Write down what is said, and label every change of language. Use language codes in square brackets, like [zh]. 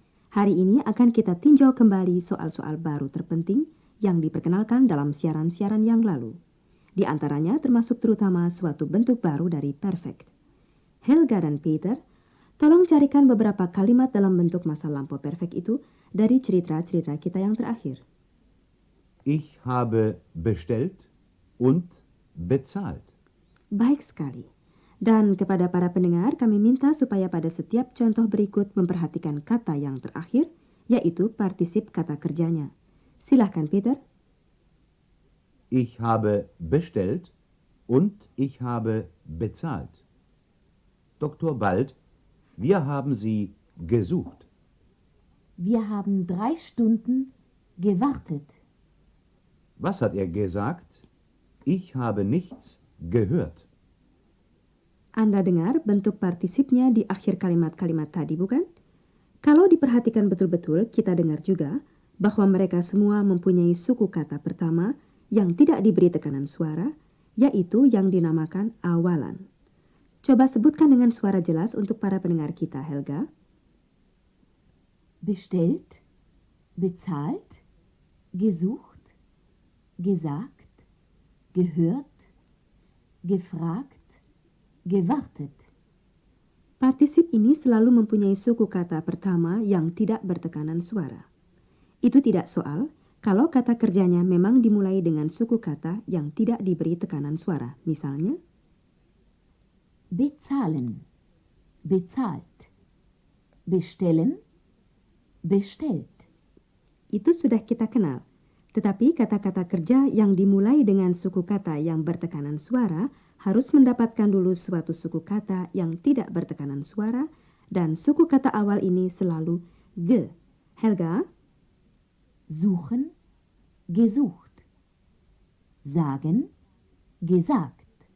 [id] Hari ini akan kita tinjau kembali soal-soal baru terpenting yang diperkenalkan dalam siaran-siaran yang lalu. Di antaranya termasuk terutama suatu bentuk baru dari perfect. Helga dan Peter, tolong carikan beberapa kalimat dalam bentuk masa lampau perfect itu dari cerita-cerita kita yang terakhir. [de] Ich habe bestellt und bezahlt. [id] Baik sekali. Dan kepada para pendengar kami minta supaya pada setiap contoh berikut memperhatikan kata yang terakhir, yaitu partisip kata kerjanya. Silahkan Peter. [de] Ich habe bestellt und ich habe bezahlt. Dr. Bald, wir haben Sie gesucht. Wir haben 3 Stunden gewartet. Was hat er gesagt? Ich habe nichts gehört. [id] Anda dengar bentuk partisipnya di akhir kalimat-kalimat tadi, bukan? Kalau diperhatikan betul-betul, kita dengar juga bahwa mereka semua mempunyai suku kata pertama yang tidak diberi tekanan suara, yaitu yang dinamakan awalan. Coba sebutkan dengan suara jelas untuk para pendengar kita, Helga. [de] Bestellt, bezahlt, gesucht, gesagt, gehört, gefragt, gewartet. [id] Partisip ini selalu mempunyai suku kata pertama yang tidak bertekanan suara. Itu tidak soal kalau kata kerjanya memang dimulai dengan suku kata yang tidak diberi tekanan suara. Misalnya, [de] bezahlen, bezahlt, bestellen, bestellt. [id] Itu sudah kita kenal. Tetapi kata-kata kerja yang dimulai dengan suku kata yang bertekanan suara harus mendapatkan dulu suatu suku kata yang tidak bertekanan suara, dan suku kata awal ini selalu ge. Helga? [de] Suchen, gesucht. Sagen, gesagt.